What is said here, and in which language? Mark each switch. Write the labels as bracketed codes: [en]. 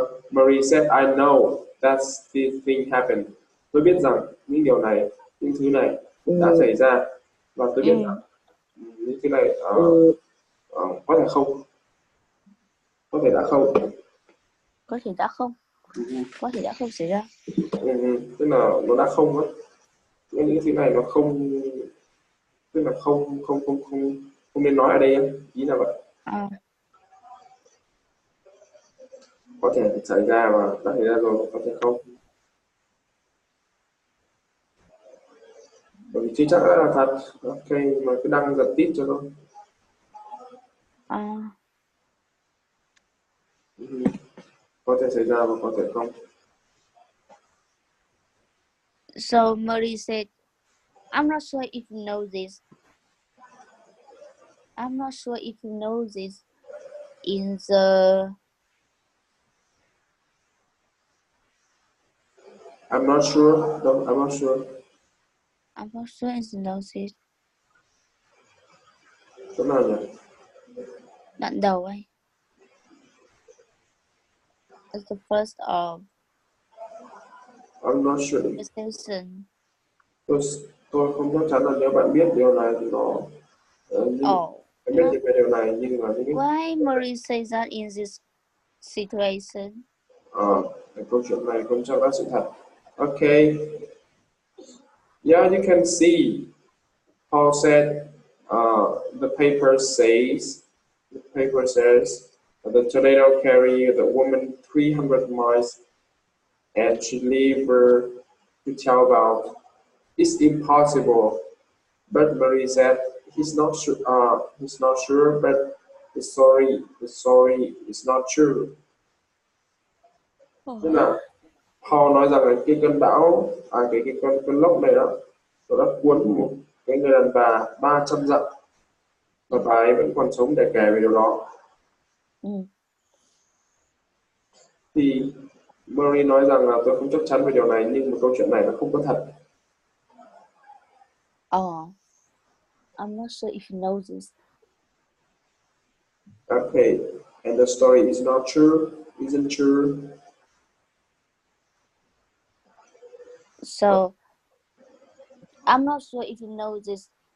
[en] Marie said, I know that this thing happened. [vi] Tôi biết rằng những điều này, những thứ này đã xảy ra và tôi biết rằng những thứ này có thể không, có thể đã không, Có thể đã không, có thể đã không xảy ra. Tức là nó đã không á, những thứ này nó không, tức là không nên nói ở đây em, ý là vậy. Có thể xảy ra và đã xảy ra rồi, có thể không. Bởi vì chưa chắc đã là thật. Ok, mà cứ đăng giật tít cho tôi. Có thể xảy ra và có thể không. [en] So Marie said, I'm not sure if you know this, I'm not sure if you know this. In the I'm not sure. No, I'm not sure. I'm not sure if you know this. [vi] Chỗ nào nhỉ? Đoạn đầu ấy. [en] It's the first of I'm not sure. the session. [vi] Tôi, tôi không chắc chắn là nếu bạn biết điều này thì nó nhưng Oh, em biết về điều này nhưng mà những [en] why Marie says that in this situation? [vi] cái câu chuyện này không chắc là sự thật. [en] Okay, yeah, you can see. Paul said, the paper says, the tornado carried the woman 300 miles and she leave her to tell about. It's impossible. But Marie said he's not sure. He's not sure. But the story is not true. [vi] Tức là Paul nói rằng là cái cơn bão, cái cơn lốc này đó, nó đã cuốn một cái người đàn bà 300 dặm và bà ấy vẫn còn sống để kể về điều đó. Thì Marie nói rằng là tôi không chắc chắn về điều này nhưng mà câu chuyện này nó không có thật. [en] Oh, I'm not sure if you know this. Okay, and the story is not true, isn't true. So I'm not sure if you know this.